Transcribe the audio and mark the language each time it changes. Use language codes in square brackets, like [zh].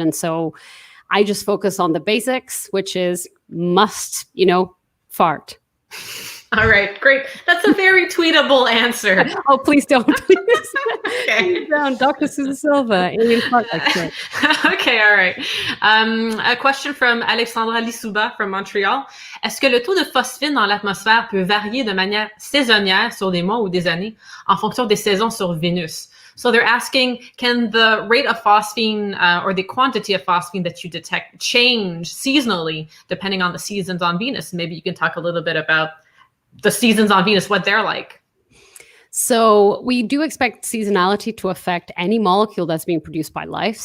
[en] And so I just focus on the basics, which is must, fart. All right, great. That's a very tweetable answer. Oh, please don't. Please. Okay. Please don't. Dr. Sousa-Silva, alien project. Okay, all right. A question from Alexandra Lissouba from Montreal. [fr] Est-ce que le taux de phosphine dans l'atmosphère peut varier de manière saisonnière sur des mois ou des années en fonction des saisons sur Vénus? [en] So they're asking, can the rate of phosphine or the quantity of phosphine that you detect change seasonally depending on the seasons on Venus? Maybe you can talk a little bit about the seasons on Venus, what they're like. So we do expect seasonality to affect any molecule that's being produced by life.